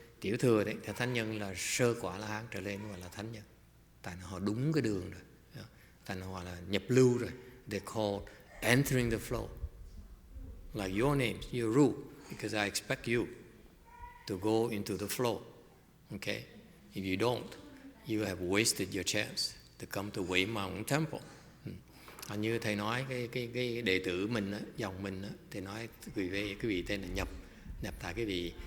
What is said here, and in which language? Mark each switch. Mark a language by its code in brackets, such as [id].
[vi] Tiểu thừa đấy thì thánh nhân là sơ quả La Hán trở lên gọi là thánh nhân. Tại họ đúng cái đường rồi. Tại họ là nhập lưu rồi. [en] They call entering the flow. Like your name, your Ru, because I expect you to go into the flow. Okay? If you don't, you have wasted your chance to come to Wei Mountain Temple. [vi] Như thầy nói cái đệ tử mình á, dòng mình á, thì nói cái vị tên là nhập tại cái vị.